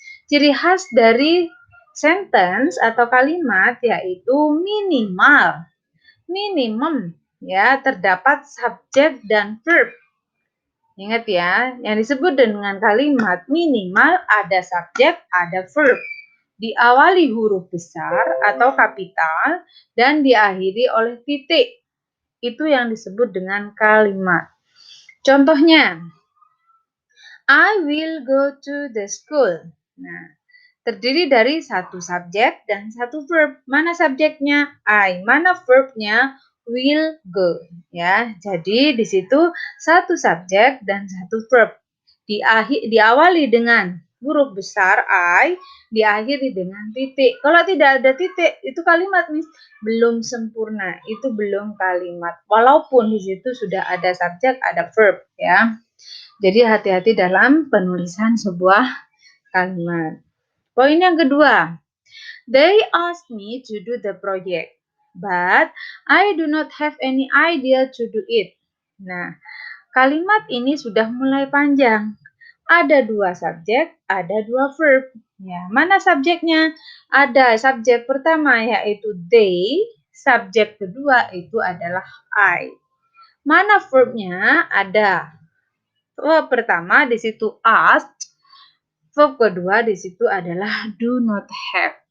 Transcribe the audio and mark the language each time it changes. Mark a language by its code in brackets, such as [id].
[id] Ciri khas dari sentence atau kalimat yaitu minimal, minimum ya, terdapat subjek dan verb. Ingat ya, yang disebut dengan kalimat minimal ada subjek, ada verb. Diawali huruf besar atau kapital dan diakhiri oleh titik. Itu yang disebut dengan kalimat. Contohnya, [en] I will go to the school. [id] Nah, terdiri dari satu subjek dan satu verb. Mana subjeknya? I. Mana verbnya? Will go. Ya, jadi di situ satu subjek dan satu verb. Diawali dengan huruf besar I, diakhiri dengan titik. Kalau tidak ada titik, itu kalimat belum sempurna. Itu belum kalimat. Walaupun di situ sudah ada subjek, ada verb ya. Jadi hati-hati dalam penulisan sebuah kalimat. Poin yang kedua, [en] they asked me to do the project. but I do not have any idea to do it. [id] Nah, kalimat ini sudah mulai panjang. Ada dua subjek, ada dua verb. Ya, mana subjeknya? Ada subjek pertama yaitu they, subjek kedua itu adalah I. Mana verbnya? Ada. Verb pertama di situ ask, verb kedua di situ adalah do not have.